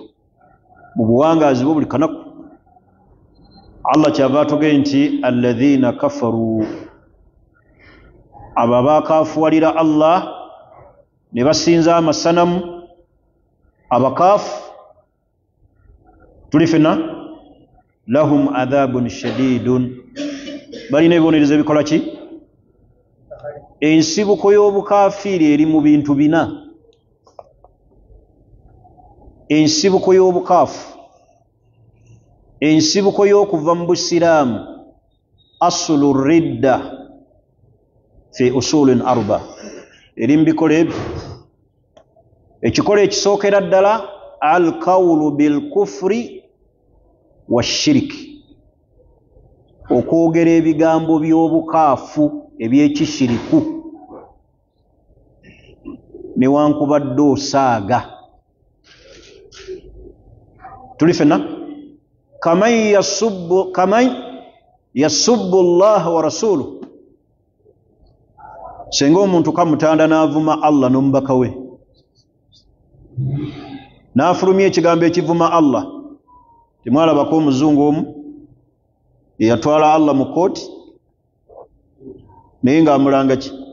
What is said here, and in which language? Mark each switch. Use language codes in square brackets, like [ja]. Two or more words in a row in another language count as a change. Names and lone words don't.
[lg] Mu buwangaazi bwo buli kanaku Allah kyava atugee nti [ar] الذين كفروا, [lg] abo abaakaafuwalira Allah ne basinza amasanamu, abakaafu tuli fenna, [ar] لهم عذاب شديد, [lg] balina ebibonerezo ebikola ki? Ensibuko y'obukafiiri eri mu bintu bina. Ensibuko y'obukaafu, ensibuko y'okuva mu busiraamu, [ar] أصول الردة في أصول أربع, [lg] eri mu bikola ebyo. Ekikola ekisookera ddala [ar] القول بالكفر والشرك, [lg] okwogera ebigambo by'obukaafu eby'ekishiriku newankubadde osaaga. Tuli fenna [ar] كمن يسب الله ورسوله, [lg] senga omuntu kamutanda n'avuma Allah n'omubaka we, n'afulumya ekigambo ekivuma Allah. Temwalabako omuzungu omu yatwala Allah mu kooti naye ng'amulanga ki?